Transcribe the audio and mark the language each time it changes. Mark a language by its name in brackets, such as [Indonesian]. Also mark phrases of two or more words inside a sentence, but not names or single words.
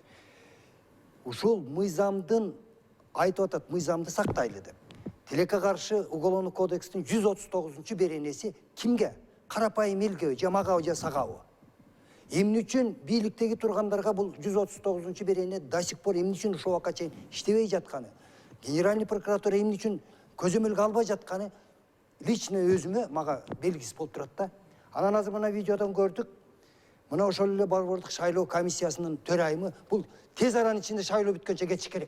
[Kyrgyz] Ушул мыйзамдын айтып атат, мыйзамды сактайлы деп. Тилекке каршы Уголовный кодекстин 139 беренеси кимге? Карапайым элге, же магабы, же сагабы? Эмне үчүн бийликтеги тургандарга бул 139 берене [Russian] до сих пор [Kyrgyz] эмне үчүн ушул убакка чейин иштебей жатканы? [Russian] Генеральный прокуратура [Kyrgyz] эмне үчүн көзөмөлгө албай жатканы лично өзүмө мага белгисиз болуп турат да. Анан азыр мына видеодон көрдүк. Мына ошол эле Борбордук шайлоо комиссиясынын төрайымы бул тез аранын ичинде шайлоо бүткөнчө кетиш керек.